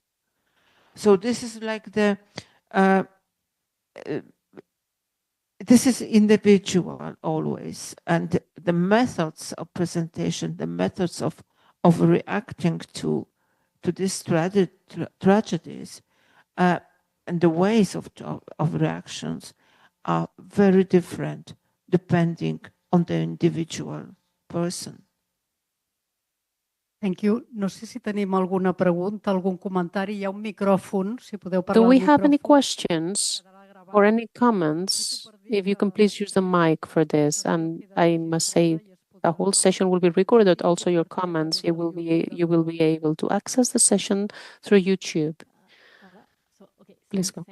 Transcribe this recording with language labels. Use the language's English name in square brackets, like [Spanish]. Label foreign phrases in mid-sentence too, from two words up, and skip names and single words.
[English] So this is like this is individual always, and the methods of presentation, the methods of reacting to to these tragedies, and the ways of reactions are very different depending on the individual person. Thank you. [Catalan] No sé si tenim alguna pregunta, algun comentari. Hi ha un micròfon, si podeu parlar [English] Do we [Catalan] al [English] have any [Catalan] micròfon. [English] questions or any comments? If you can please use the mic for this. And I must say, the whole session will be recorded. Also, your comments, you will be able to access the session through YouTube. Please go.